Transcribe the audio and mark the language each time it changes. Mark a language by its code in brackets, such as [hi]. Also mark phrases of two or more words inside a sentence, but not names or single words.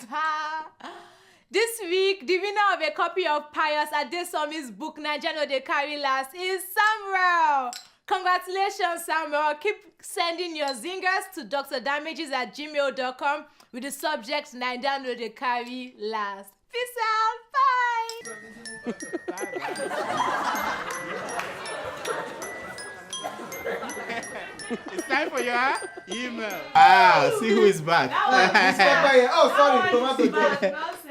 [en] This week, the winner of a copy of Pius Adesomi's book Naija no dey carry last is Samuel. Congratulations, Samuel. Keep sending your zingers to drdamages@gmail.com with the subject Naija no dey carry last. Peace out. Bye. It's time for your email. See who is back. Oh, sorry, Tomato Juice.